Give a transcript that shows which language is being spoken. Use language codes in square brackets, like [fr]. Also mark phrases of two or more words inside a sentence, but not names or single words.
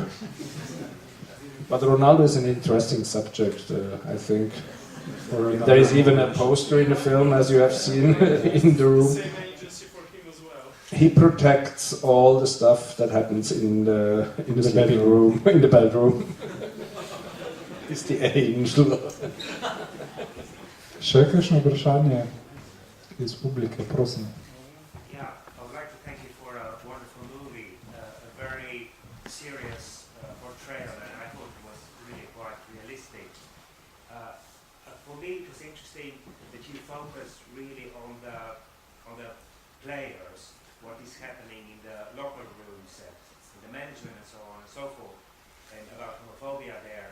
[en] But Ronaldo is an interesting subject, I think. There is even a poster in the film, as you have seen in the room. Same agency for him as well. He protects all the stuff that happens in the living room, in the bedroom. He's the angel. [sl] Še kakšno vprašanje iz publike, prosim. [en] Yeah, I would like to thank you for a wonderful movie, a very serious portrayal, and I thought it was really quite realistic. For me, it was interesting that you focus really on the players, what is happening in the locker rooms, in the management, and so on and so forth, and about homophobia there.